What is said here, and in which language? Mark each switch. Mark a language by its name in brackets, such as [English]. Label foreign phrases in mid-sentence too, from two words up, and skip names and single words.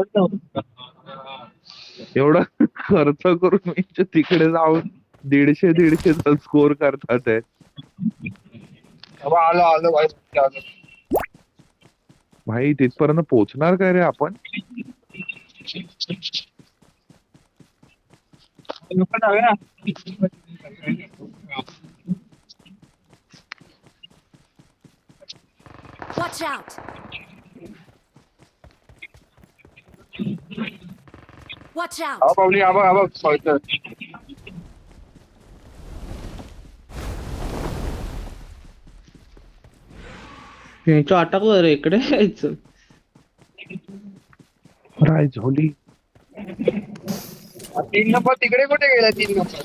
[Marathi] एवढा खर्च करून म्हणजे तिकडे जाऊन 150 स्कोर करतात आहे. आलो आलो भाई आलो. भाई तिथपर्यंत पोहोचणार काय रे आपण? लोक जाऊया ना. [English] Watch out! Watch out! [Marathi] हा पावली आबा पळतोय. यांचं अटकलं रे, इकडे यायचं. राय झोली 3 नंबर तिकडे कुठे गेला 3 नंबर?